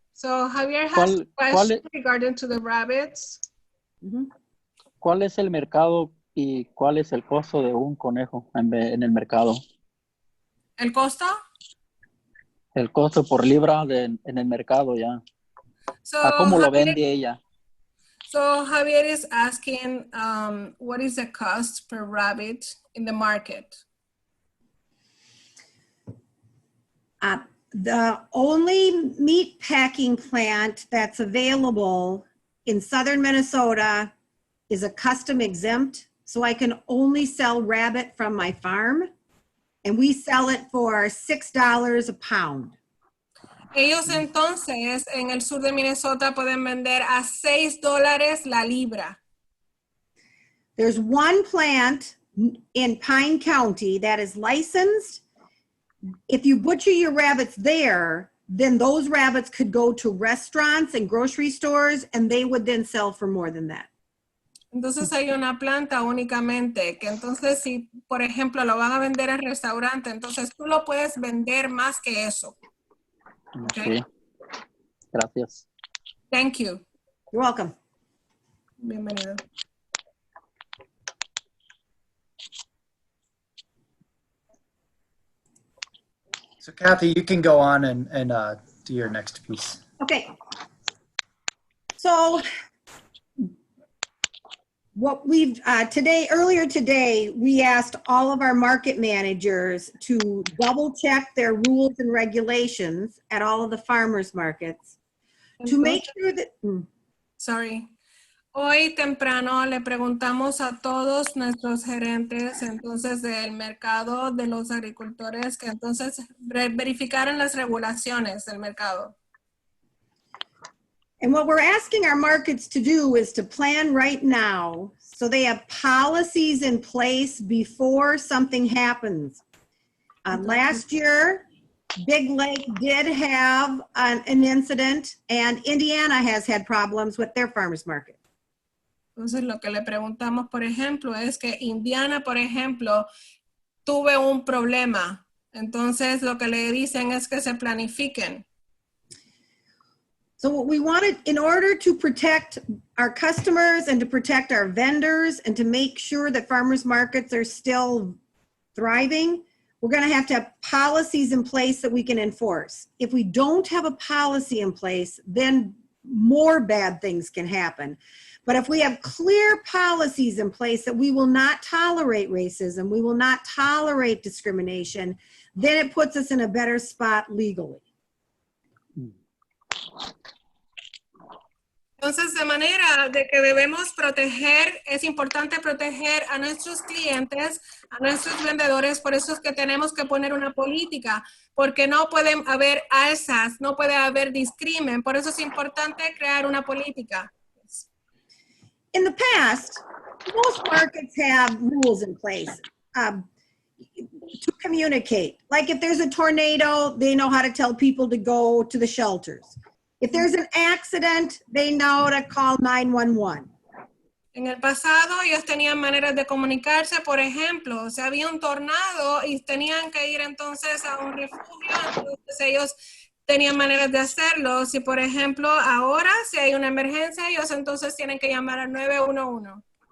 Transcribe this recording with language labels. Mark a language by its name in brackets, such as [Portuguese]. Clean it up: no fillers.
[English] So Javier has a question regarding to the rabbits. [Spanish] ¿Cuál es el mercado y cuál es el costo de un conejo en el mercado? ¿El costo? El costo por libra en el mercado ya. [English] So, [Spanish] ¿A cómo lo Javier, vende ella? [English] So Javier is asking, what is the cost per rabbit in the market? The only meat packing plant that's available in southern Minnesota is a custom exempt, so I can only sell rabbit from my farm, and we sell it for $6 a pound. [Spanish] Ellos entonces en el sur de Minnesota pueden vender a $6 la libra. [English] There's one plant in Pine County that is licensed. If you butcher your rabbits there, then those rabbits could go to restaurants and grocery stores and they would then sell for more than that. [Spanish] Entonces hay una planta únicamente que entonces si, por ejemplo, lo van a vender en restaurante, entonces tú lo puedes vender más que eso. Okay. Gracias. [English] Thank you. You're welcome. [Spanish] Bienvenido. [English] So Kathy, you can go on and do your next piece. Okay. So what we've earlier today, we asked all of our market managers to double check their rules and regulations at all of the farmers markets to make sure that. Sorry. [Spanish] Hoy temprano le preguntamos a todos nuestros gerentes entonces del mercado de los agricultores que entonces verificaran las regulaciones del mercado. [English] And what we're asking our markets to do is to plan right now so they have policies in place before something happens. Last year, Big Lake did have an incident and Indiana has had problems with their farmers market. [Spanish] Entonces lo que le preguntamos, por ejemplo, es que Indiana, por ejemplo, tuve un problema. Entonces lo que le dicen es que se planifiquen. [English] So what we wanted, in order to protect our customers and to protect our vendors and to make sure that farmers markets are still thriving, we're going to have policies in place that we can enforce. If we don't have a policy in place, then more bad things can happen. But if we have clear policies in place that we will not tolerate racism, we will not tolerate discrimination, then it puts us in a better spot legally. [Spanish] Entonces, de manera de que debemos proteger, es importante proteger a nuestros clientes, a nuestros vendedores, por eso es que tenemos que poner una política, porque no pueden haber alzas, no puede haber discrimen, por eso es importante crear una política. [English] In the past, most markets have rules in place to communicate. Like if there's a tornado, they know how to tell people to go to the shelters. If there's an accident, they know to call 911. [Spanish] En el pasado ellos tenían maneras de comunicarse, por ejemplo, si había un tornado y tenían que ir entonces a un refugio, entonces ellos tenían maneras de hacerlo. Si por ejemplo ahora si hay una emergencia, ellos entonces tienen que llamar al 911.